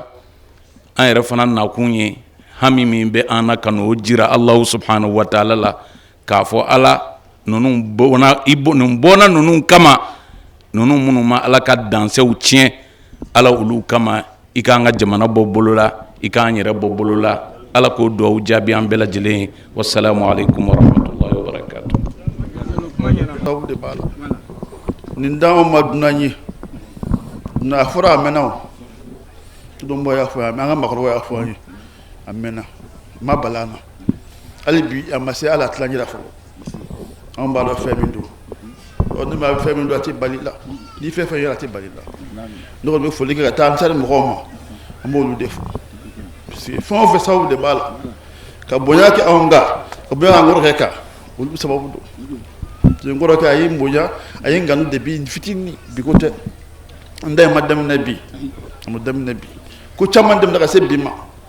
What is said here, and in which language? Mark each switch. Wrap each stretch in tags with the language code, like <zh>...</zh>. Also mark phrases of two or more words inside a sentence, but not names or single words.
<bm>An yɛrɛ fana nakun ye hami min bɛ an na ka n'o jira</bm> <ar>الله سبحانه وتعالى</ar> <bm>la k'a fɔ Ala ninnu bɔnna ninnu kama ninnu minnu ma Ala ka dansew tiɲɛ Ala olu kama i k'an ka jamana bɔ bolo la i k'an yɛrɛ bɔ bolo la Ala k'o duwawu jaabi an bɛɛ lajɛlen ye.</bm> <ar>والسلام عليكم ورحمة الله وبركاته.</ar> <bm>Nin d'anw ma dunan ye a fɔra a mɛnna o dɔnbɔ y'a fɔ an ka makɔrɔbaw y'a fɔ an ye a mɛnna ma bala an na hali bi a ma se hali a tilancɛ la fɔlɔ anw b'a dɔn fɛn min don ne ma fɛn min don a tɛ bali la ni fɛn fɛn yɛrɛ a tɛ bali la ne kɔni bɛ foli kɛ ka taa an sari mɔgɔw ma an b'olu de fɔ</bm> <fr>parce que</fr> <bm>fɛn o fɛn sababu de b'a la ka bonya kɛ anw kan ka bonya k'an kɔrɔkɛ kan olu sababu don n kɔrɔkɛ a ye n bonya a ye n kanu depuis fitini bi ko tɛ n da ma daminɛ bi a ma daminɛ bi ko caman daminɛ ka se bi ma</bm>